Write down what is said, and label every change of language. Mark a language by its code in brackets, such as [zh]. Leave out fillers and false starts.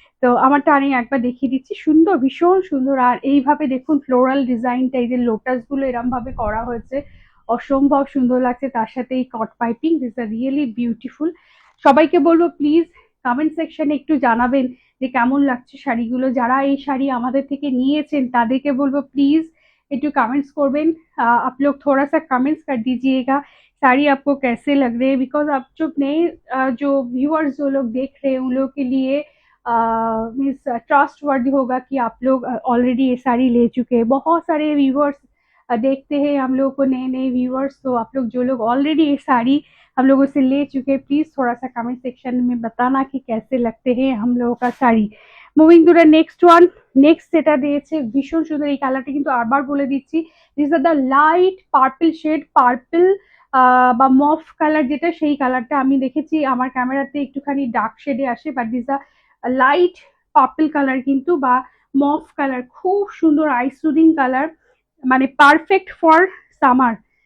[bn] তো আমারটা আমি একবার দেখিয়ে দিচ্ছি, সুন্দর, ভীষণ সুন্দর। আর এইভাবে দেখুন ফ্লোরাল ডিজাইনটা, এই যে লোটাস গুলো এরম ভাবে করা হয়েছে, অসম্ভব সুন্দর লাগছে, তার সাথে এই কট piping, [en] This are really beautiful. [bn] সবাইকে বলবো প্লিজ কমেন্ট সেকশনে একটু জানাবেন যে কেমন লাগছে শাড়িগুলো। যারা এই শাড়ি আমাদের থেকে নিয়েছেন তাদেরকে বলবো প্লিজ একটু कमेंट्स করবেন। [hi] आप लोग थोड़ा सा कमेंट्स कर दीजिएगा साड़ी आपको कैसे लग रहे हैं, बिकॉज आप जो नए जो व्यूअर्स जो लोग देख रहे हैं उन लोगों के लिए मीन्स ट्रस्ट वर्दी होगा कि आप लोग ऑलरेडी ये साड़ी ले चुके हैं। बहुत सारे व्यूअर्स देखते हैं हम लोगों को, नए नए व्यूअर्स, तो आप लोग जो लोग ऑलरेडी ये साड़ी हम लोगों से ले चुके हैं प्लीज थोड़ा सा कमेंट सेक्शन में बताना कि कैसे लगते हैं हम लोगों का sari. [en] Moving to the next one. [bn] Next যেটা দিয়েছে ভীষণ সুন্দর, এই কালারটা কিন্তু আবার বলে দিচ্ছি, [en] this are the light purple shade, [bn] purple বা মফ কালার যেটা, সেই কালারটা আমি দেখেছি আমার ক্যামেরাতে একটুখানি ডার্ক শেডে আসে, [en] but this a light purple colour [bn] কিন্তু, বা মফ কালার, খুব সুন্দর আই সুদিং কালার, মানে [en] Perfect for summer.